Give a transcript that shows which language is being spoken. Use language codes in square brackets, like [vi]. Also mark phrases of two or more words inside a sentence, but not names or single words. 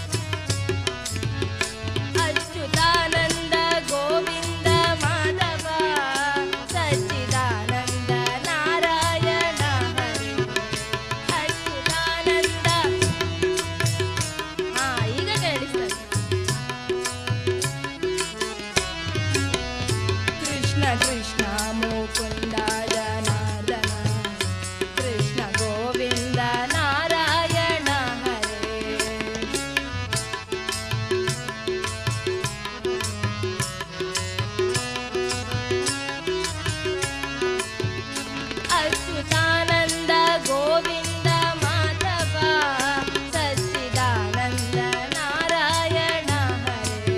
[sa] ಅಚ್ಯುತಾನಂದ ಗೋವಿಂದ ಮಾಧವ, ಸಚ್ಚಿದಾನಂದ ನಾರಾಯಣ ಹರೇ. [kn] ಅಚ್ಯುತಾನಂದ. ಈಗ ಕೇಳಿಸ್ತದೆ. [sa] ಕೃಷ್ಣ ಕೃಷ್ಣ ಮುಕುಂದ ಜನಾರ್ದನ, ಕೃಷ್ಣ ಗೋವಿಂದ ನಾರಾಯಣ ಹರೇ. ಅಚ್ಯುತಾನಂದ ಗೋವಿಂದ ಮಾಧವ, ಸಚ್ಚಿದಾನಂದ ನಾರಾಯಣ ಹರೇ.